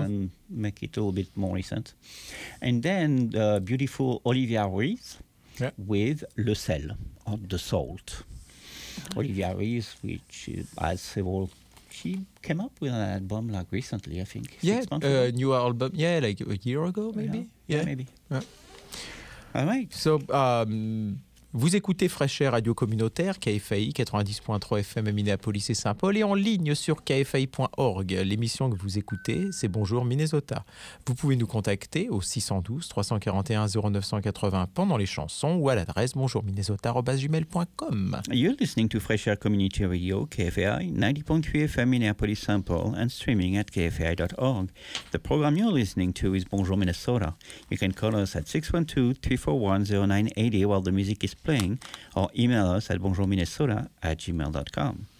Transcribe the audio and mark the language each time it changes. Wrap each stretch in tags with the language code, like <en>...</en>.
<en>and make it a little bit more recent. And then the beautiful Olivia Ruiz with Le Sel, or The Salt. Mm-hmm. Olivia Ruiz, which has several... She came up with an album like recently, I think. Yeah, a new album. Yeah, like a year ago, maybe. Yeah. All right. So...</en> <fr>vous écoutez Fresh Air Radio Communautaire, KFAI 90.3 FM à Minneapolis et Saint-Paul et en ligne sur KFAI.org. L'émission que vous écoutez, c'est Bonjour Minnesota. Vous pouvez nous contacter au 612 341 0980 pendant les chansons ou à l'adresse bonjourminnesota@gmail.com.</fr> <en>You're listening to Fresh Air Community Radio, KFAI 90.3 FM Minneapolis Saint-Paul and streaming at KFAI.org. The program you're listening to is Bonjour Minnesota. You can call us at 612-341-0980 while the music is playing, or email us at bonjourminnesota@gmail.com.</en>